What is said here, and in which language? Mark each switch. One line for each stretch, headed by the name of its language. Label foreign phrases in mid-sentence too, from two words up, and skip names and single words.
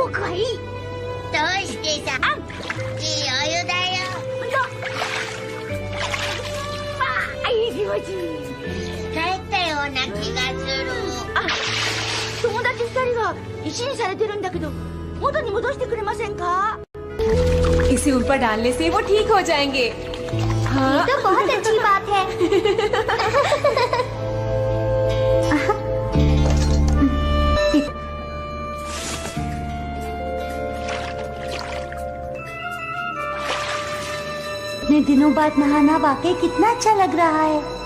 Japanese: どうしてさ、いいお湯だよ。帰ったような気がする。友達2人が石にされてるんだけど、元に戻してくれませんか?
Hindi: इसे ऊपर डालने से वो ठीक हो जाएंगे। हाँ? ये तो बहुत अच्छी बात है। इतने दिनों बाद नहाना वाकई कितना अच्छा लग रहा है।